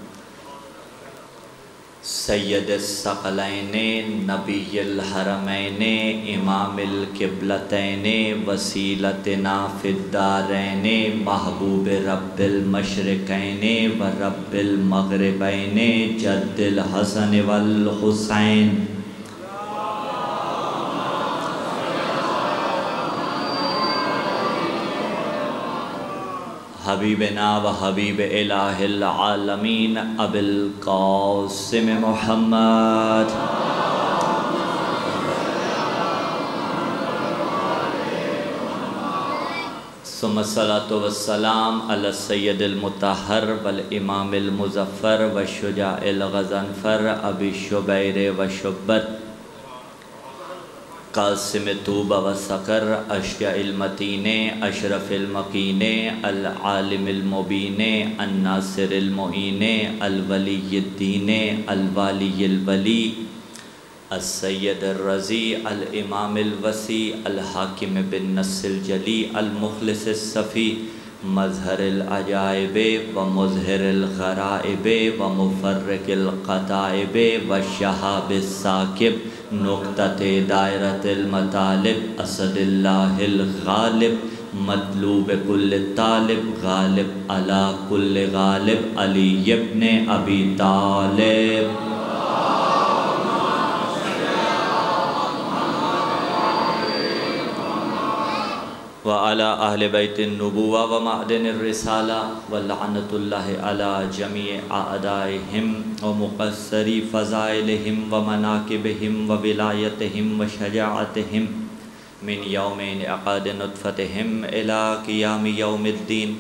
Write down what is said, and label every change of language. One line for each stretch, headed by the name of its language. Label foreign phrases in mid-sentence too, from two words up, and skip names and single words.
Arabic: سید الثقلین نبی الحرمین امام القبلتین وسیلتنا فی الدارین محبوب رب المشرقین و رب المغربین جد الحسن والحسین۔ حبیبنا و حبیب الہ العالمین ابی القاسم محمد ثم الصلاة والسلام علی السید المطہر والامام المظفر والشجاع الغضنفر ابی شبیر و شبر قاسم طوبہ و سقر اشجع المتین اشرف المقین العالم المبین الناصر المعین الولی الدین الوالی الولی السید الرضی الامام الوسیع الحاکم بالنص الجلی المخلص الصفی مظہر العجائب و مظہر الغرائب و مفرق القطائب و شہاب الثاقب نقطۃ دائرۃ المطالب اسد اللہ الغالب مطلوب کل طالب غالب علی کل غالب علی ابن ابی طالب۔ وعلى أهل بيت النبوة ومعدن الرسالة ولعنة الله على جميع أعدائهم ومقصري فضائلهم ومناكبهم وولايتهم وشجاعتهم من يوم انعقاد نطفتهم إلى قيام يوم الدين.